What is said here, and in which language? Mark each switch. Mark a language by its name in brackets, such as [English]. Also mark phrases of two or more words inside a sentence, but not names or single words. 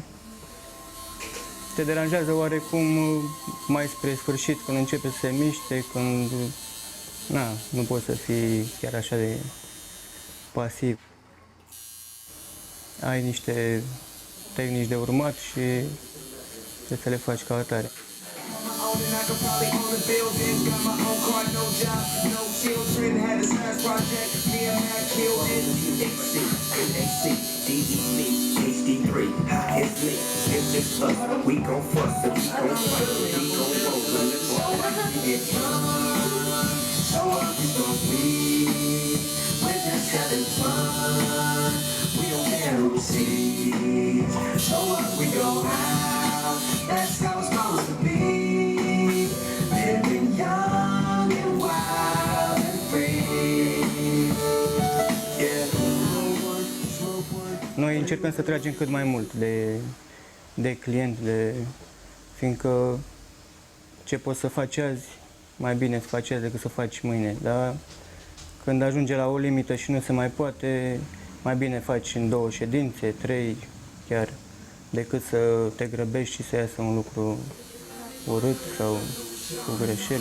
[Romanian] Te deranjează oarecum mai spre sfârșit, când începe să se miște, când nu poți să fii chiar așa de pasiv. Ai niște tehnici de urmat și trebuie să le faci ca atare. [English] And I could probably own a building. Got my own car, no job, no children. Had a science project, me and Matt killed it. AC, NAC, DEB, HD3. It's me, it's just us. We gon' fuss and we gon' fight. We gon' roll and live on. Get drunk, so what we gon' be? We're just having fun. We don't care who sees. So what we go out, that's how it's supposed to be. Living young and wild and free. Yeah. [Romanian] Noi încercăm să tragem cât mai mult de client, fiindcă ce poți să faci azi, mai bine să faci azi decât să faci mâine. Dar când ajunge la o limită și nu se mai poate, mai bine faci în 2 ședințe, 3, chiar decât să te grăbești și să iasă un lucru urât sau cu greșeli.